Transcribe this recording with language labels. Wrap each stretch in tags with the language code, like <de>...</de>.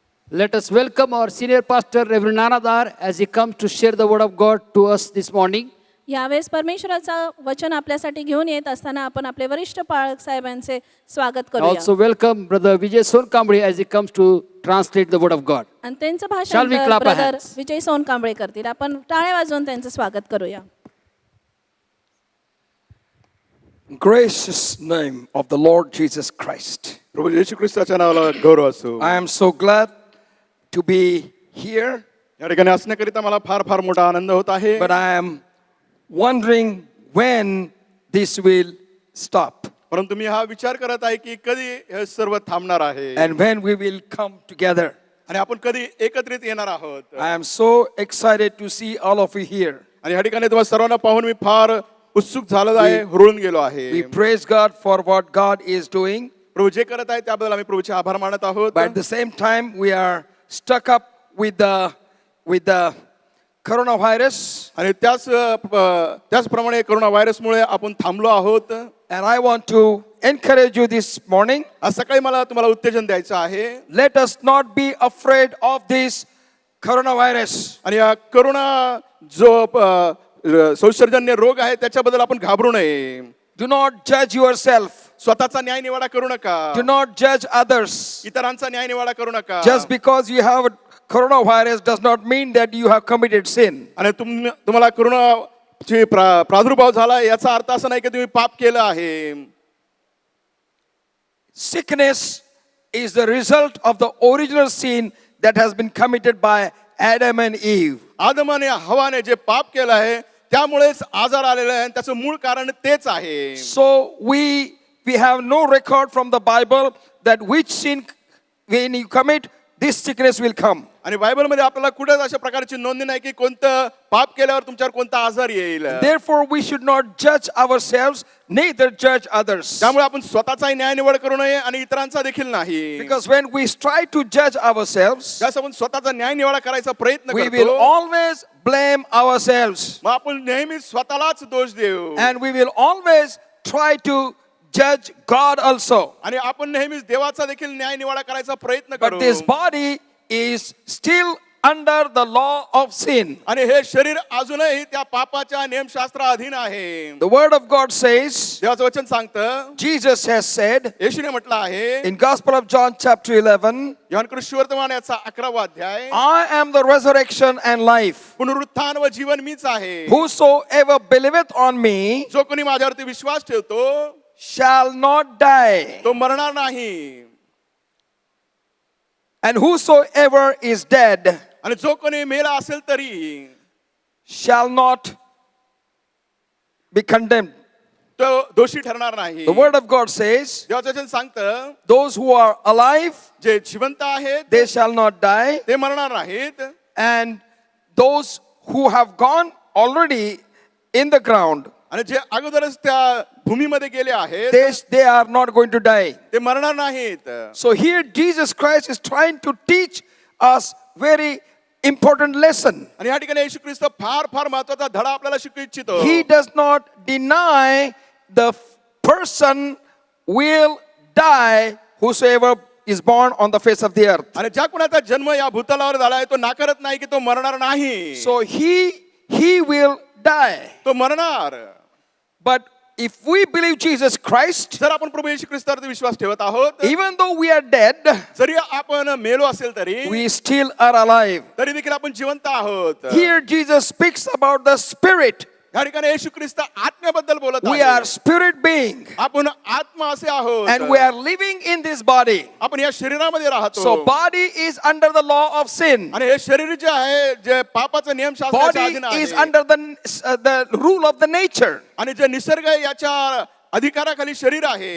<en>Let us welcome our senior pastor, Reverend Nanadar, as he comes to share the word of God to us this morning.</en> <mr>यावेळेस परमेश्वराचं वचन आपल्यासाठी घेऊन येत असताना आपण आपले वरिष्ठ पाळक साहेबांचे स्वागत करूया.</mr> <en>Also welcome Brother Vijay Sonkambre as he comes to translate the word of God.</en> <mr>आणि त्यांचं</mr> <en>Shall we</en> <mr>भाषण</mr> <en>clap our</en> <mr>ब्रदर</mr> <en>hands?</en> <mr>विजय सोनकांबळे करतील. आपण टाळ्या वाजवून त्यांचं स्वागत करूया.</mr> <en>Gracious name of the Lord Jesus Christ.</en> <mr>प्रभू येशू ख्रिस्ताच्या नावाला गौरव असो.</mr> <en>I am so glad to be here.</en> <mr>या ठिकाणी असण्याकरिता मला फार फार मोठा आनंद होत आहे.</mr> <en>But I am wondering when this will stop</en> <mr>परंतु मी हा विचार करत आहे की कधी हे सर्व थांबणार आहे</mr> <en>and when we will come together.</en> <mr>आणि आपण कधी एकत्रित येणार आहोत.</mr> <en>I am so excited to see all of you here.</en> <mr>आणि या ठिकाणी तुम्हाला सर्वांना पाहून मी फार उत्सुक झालो आहे, हुरळून गेलो आहे.</mr> <en>We praise God for what God is doing.</en> <mr>प्रभू जे करत आहे त्याबद्दल आम्ही प्रभूचे आभार मानत आहोत.</mr> <en>But at the same time, we are stuck up with the coronavirus.</en> <mr>आणि त्याचप्रमाणे कोरोना व्हायरसमुळे आपण थांबलो आहोत.</mr> <en>And I want to encourage you this morning.</en> <mr>आज सकाळी मला तुम्हाला उत्तेजन द्यायचं आहे.</mr> <en>Let us not be afraid of this coronavirus.</en> <mr>आणि या कोरोना जो संसर्गजन्य रोग आहे त्याच्याबद्दल आपण घाबरू नये.</mr> <en>Do not judge yourself.</en> <mr>स्वतःचा न्याय निवाडा करू नका.</mr> <en>Do not judge others.</en> <mr>इतरांचा न्याय निवाडा करू नका.</mr> <en>Just because you have coronavirus does not mean that you have committed sin.</en> <mr>आणि तुम्हाला कोरोनाची प्रादुर्भाव झाला याचा अर्थ असा नाही की तुम्ही पाप केलं आहे.</mr> <en>Sickness is the result of the original sin that has been committed by Adam and Eve.</en> <mr>आदम आणि हवाने जे पाप केलं आहे त्यामुळेच आजार आलेला आहे आणि त्याचं मूळ कारण तेच आहे.</mr> <en>So we have no record from the Bible that which sin when you commit this sickness will come.</en> <mr>आणि बायबलमध्ये आपल्याला कुठेच अशा प्रकारची नोंदणी नाही की कोणतं पाप केल्यावर तुमच्यावर कोणता आजार येईल.</mr> <en>Therefore we should not judge ourselves, neither judge others.</en> <mr>त्यामुळे आपण स्वतःचाही न्याय निवड करू नये आणि इतरांचा देखील नाही.</mr> <en>Because when we try to judge ourselves,</en> <mr>जसं आपण स्वतःचा न्याय निवाडा करायचा प्रयत्न</mr> <en>we will</en> <mr>करतो</mr> <en>always blame ourselves.</en> <mr>मग आपण नेहमी स्वतःलाच दोष देऊ.</mr> <en>And we will always try to judge God also.</en> <mr>आणि आपण नेहमीच देवाचा देखील न्याय निवाडा करायचा प्रयत्न</mr> <en>But</en> <mr>करू.</mr> <en>this body is still under the law of sin.</en> <mr>आणि हे शरीर अजूनही त्या पापाच्या नियमशास्त्रा अधीन आहे.</mr> <en>The word of God says,</en> <mr>देवाचं वचन सांगतं,</mr> <en>Jesus has said</en> <mr>येशूने म्हटलं आहे</mr> <en>in Gospel of John chapter 11,</en> <mr>Yohan सुवर्तमान याचा 11वा अध्याय,</mr> <en>I am the resurrection and life.</en> <mr>पुनरुत्थान व जीवन मीच आहे.</mr> <en>Whosoever believeth on me</en> <mr>जो कोणी माझ्यावरती विश्वास ठेवतो</mr> <en>shall not die.</en> <mr>तो मरणार नाही.</mr> <en>And whosoever is dead</en> <mr>आणि जो कोणी मेला असेल तरी</mr> <en>shall not be condemned.</en> <mr>तो दोषी ठरणार नाही.</mr> <en>The word of God says,</en> <mr>देवाचं वचन सांगतं,</mr> <en>those who are alive,</en> <mr>जे जिवंत आहेत</mr> <en>they shall not die.</en> <mr>ते मरणार नाहीत.</mr> <en>And those who have gone already in the ground,</en> <mr>आणि जे अगोदरच त्या भूमीमध्ये गेले आहेत</mr> <en>they are not going to die.</en> <mr>ते मरणार नाहीत.</mr> <en>So here Jesus Christ is trying to teach us very important lesson.</en> <mr>आणि या ठिकाणी येशू ख्रिस्त फार फार महत्त्वाचा धडा आपल्याला शिकवू इच्छितो.</mr> <en>He does not deny the person will die whosoever is born on the face of the earth.</en> <mr>आणि ज्या कुणाचा जन्म या भूतलावर झाला आहे तो नाकारत नाही की तो मरणार नाही.</mr> <en>So he will die.</en> <mr>तो मरणार.</mr> <en>But if we believe Jesus Christ,</en> <mr>जर आपण प्रभू येशू ख्रिस्तावरती विश्वास ठेवत आहोत,</mr> <en>even though we are dead,</en> <mr>जरी आपण मेलो असेल तरी</mr> <en>we still are alive.</en> <mr>तरी देखील आपण जिवंत आहोत.</mr> <en>Here Jesus speaks about the spirit.</en> <mr>या ठिकाणी येशू ख्रिस्त आत्म्याबद्दल बोलत</mr> <en>We</en> <mr>आहे.</mr> <en>are spirit being</en> <mr>आपण आत्मा असे आहोत.</mr> <en>and we are living in this body.</en> <mr>आपण या शरीरामध्ये राहतो.</mr> <en>So body is under the law of sin.</en> <mr>आणि हे शरीर जे आहे जे पापाचं नियमशास्त्राच्या अधीन</mr> <en>Body is</en> <mr>आहे</mr> <en>under the rule of the nature.</en> <mr>आणि जे निसर्ग आहे याच्या अधिकाराखाली शरीर आहे.</mr>